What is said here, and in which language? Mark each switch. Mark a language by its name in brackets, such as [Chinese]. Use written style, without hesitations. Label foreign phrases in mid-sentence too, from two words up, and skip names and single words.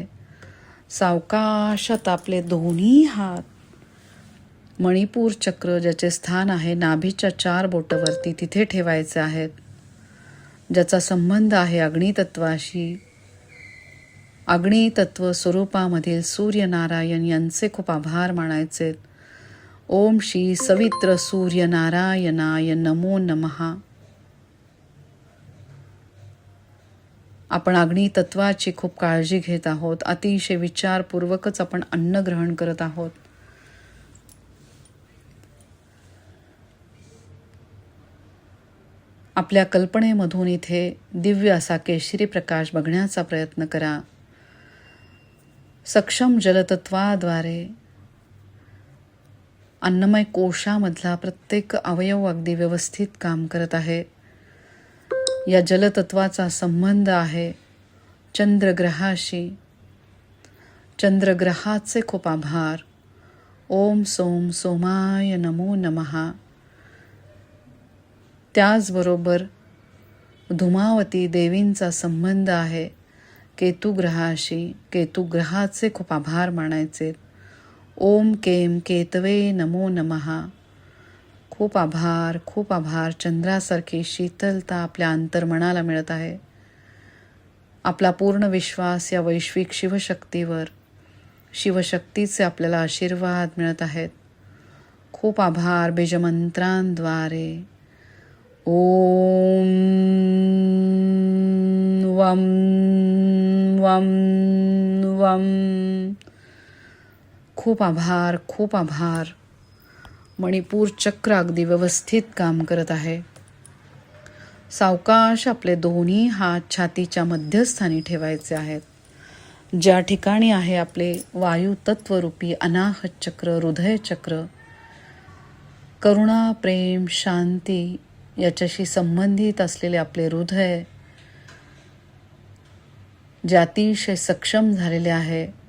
[Marathi] सावकाशात आपले दोन्ही हात मणिपूर चक्र, ज्याचे स्थान आहे नाभीच्या 4 बोटावरती, तिथे ठेवायचे आहेत. ज्याचा संबंध आहे अग्नितत्वाशी. अग्नितत्व स्वरूपामधील सूर्यनारायण यांचे खूप आभार मानायचे. [Sanskrit] ओम श्री सवित्र सूर्यनारायणाय नमो नमः. [Marathi] आपण अग्नितत्वाची खूप काळजी घेत आहोत. अतिशय विचारपूर्वकच आपण अन्न ग्रहण करत आहोत. आपल्या कल्पनेमधून इथे दिव्य असा केशरी प्रकाश बघण्याचा प्रयत्न करा. सक्षम जलतत्वाद्वारे अन्नमय कोशामधला प्रत्येक अवयव अगदी व्यवस्थित काम करत आहे. या जलतत्वाचा संबंध आहे चंद्रग्रहाशी. चंद्रग्रहाचे खूप आभार. [Sanskrit] ओम सोम सोमाय नमो नमः. [Marathi] त्याचबरोबर धुमावती देवींचा संबंध आहे केतुग्रहाशी. केतुग्रहाचे खूप आभार मानायचे. [Sanskrit] ओम केम केतवे नमो नमः. [Marathi] खूप आभार, खूप आभार. चंद्रासारखी शीतलता आपल्या अंतर्मनाला मिळत आहे. आपला पूर्ण विश्वास या वैश्विक शिवशक्तीवर, शिवशक्तीचे आपल्याला आशीर्वाद मिळत आहेत. खूप आभार. बीजमंत्रांद्वारे [Sanskrit] ओम वम वम वम. [Marathi] खूप आभार, खूप आभार. मणिपूर चक्र अगदी व्यवस्थित काम करत आहे. सावकाश आपले दोन्ही हात छातीच्या मध्यस्थानी ठेवायचे आहेत. ज्या ठिकाणी आहे आपले वायू तत्वरूपी अनाहत चक्र, हृदय चक्र, करुणा, प्रेम, शांती याच्याशी संबंधित असलेले आपले हृदय, जे अतिशय सक्षम झालेले आहे.